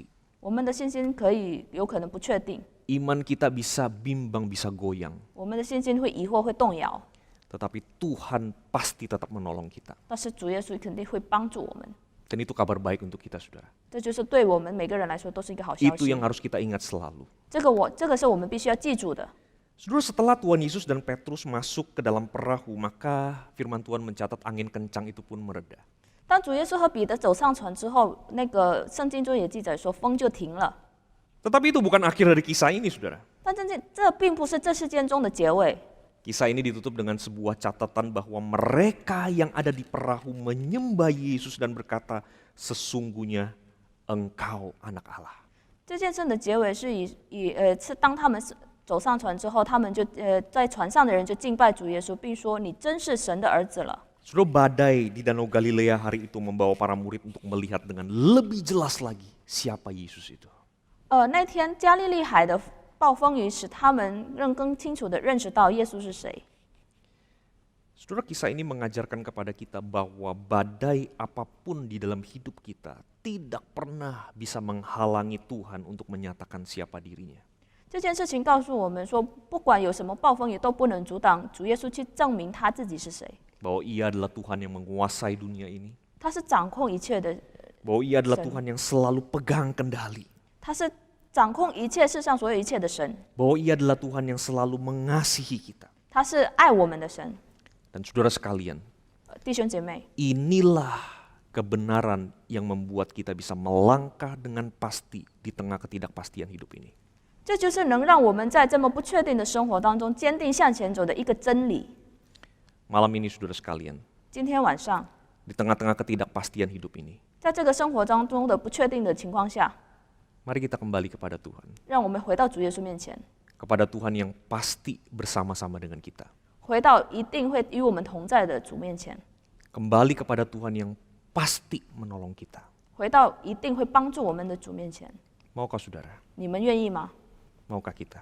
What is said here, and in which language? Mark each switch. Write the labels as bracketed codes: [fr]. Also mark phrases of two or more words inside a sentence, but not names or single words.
[zh] 我们的信心有可能不确定， [id] Iman kita bisa bimbang, bisa goyang. [zh] 我们的信心会疑惑、会动摇。 [id] Tetapi Tuhan pasti tetap menolong kita. [zh] 但是主耶稣肯定会帮助我们， [id] Dan itu kabar baik untuk kita, saudara. [zh] 这就是对我们每个人来说都是一个好消 [id] Itu [zh] 息 [id] yang。harus kita ingat selalu. [zh] 这个是我们必须要记住的。 [id] Saudara, setelah Tuhan Yesus dan Petrus masuk ke dalam perahu, maka firman Tuhan mencatat angin kencang itu pun mereda. [zh] 当主耶稣和彼得走上船之后，那个圣经中也记载说风就停了。 [id] Tetapi itu bukan akhir dari kisah ini, saudara. [zh] 但这并不是这事件中的结尾。 [id] Kisah ini ditutup dengan sebuah catatan bahwa mereka yang ada di perahu menyembah Yesus dan berkata, sesungguhnya Engkau anak Allah. [zh] 这件事的结尾是当他们走上船之后，他们就在船上的人就敬拜主耶稣，并说：“你真是神的儿子了。” [id] Saudara, badai di Danau Galilea hari itu membawa para murid untuk melihat dengan lebih jelas lagi siapa Yesus itu. [zh] 那天加利利海的暴风雨使他们更清楚地认识到耶稣是谁。 [id] Saudara, kisah ini mengajarkan kepada kita bahwa badai apapun di dalam hidup kita tidak pernah bisa menghalangi Tuhan untuk menyatakan siapa dirinya. [zh] 这件事情告诉我们说，不管有什么暴风雨，都不能阻挡主耶稣去证明他自己是谁。 [id] Bahwa ia adalah Tuhan yang menguasai dunia ini. [zh] 他是掌控一切的， [id] Bahwa ia adalah Tuhan yang selalu pegang kendali. [zh] 他是掌控一切世上所有一切的神， [id] Bahwa ia adalah Tuhan yang selalu mengasihi kita. [zh] 他是爱我们的神。 [id] Dan saudara sekalian, [zh] 弟兄姐妹， [id] inilah kebenaran yang membuat kita bisa melangkah dengan pasti di tengah ketidakpastian hidup ini. [zh] 这就是能让我们在这么不确定的生活当中坚定向前走的一个真理。 [id] Malam ini saudara sekalian, [zh] 今天晚上， [id] di tengah-tengah ketidakpastian hidup ini, [zh] 在这个生活当中的不确定的情况下， [id] mari kita kembali kepada Tuhan. [zh] 让我们回到主耶稣面前， [id] Kepada Tuhan yang pasti bersama-sama dengan kita. [zh] 回到一定会与我们同在的主面前， [id] Kembali kepada Tuhan yang pasti menolong kita. [zh] 回到一定会帮助我们的主面前。 [id] Maukah saudara? [zh] 你们愿意吗？ [id] Maukah kita?